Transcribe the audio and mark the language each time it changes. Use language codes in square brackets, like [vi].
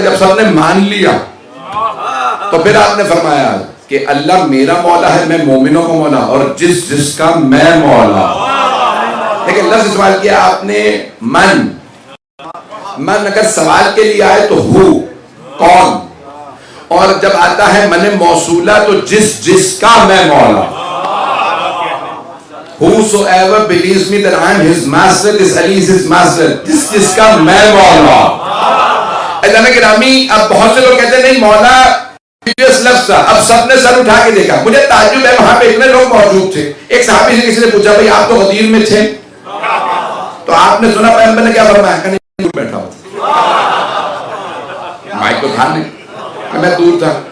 [ur] جب سب نے مان لیا تو پھر آپ نے فرمایا کہ اللہ میرا مولا ہے، میں مومنوں کو مولا، اور جس جس کا میں مولا. لیکن لفظ سوال کیا آپ نے من اگر سوال کے لیے آئے تو ہو کون، اور جب آتا ہے من موصولہ تو جس جس کا میں مولا. [en] Whosoever believes me that I am his master, this Ali is his master. [ur] جس کا میں مولا. اذن گرامی اب بہت سے لوگ کہتے ہیں نہیں مولا پریویس لفظ تھا. اب سب نے سر اٹھا کے دیکھا. مجھے تعجب ہے وہاں پہ اتنے لوگ موجود تھے. ایک صحابی سے کسی نے پوچھا بھائی آپ تو غدیر میں تھے تو آپ نے سنا پیغمبر نے کیا فرمایا؟ کہ نہیں بیٹھا ہوا مائک تو تھا نہیں کہ میں دور تھا.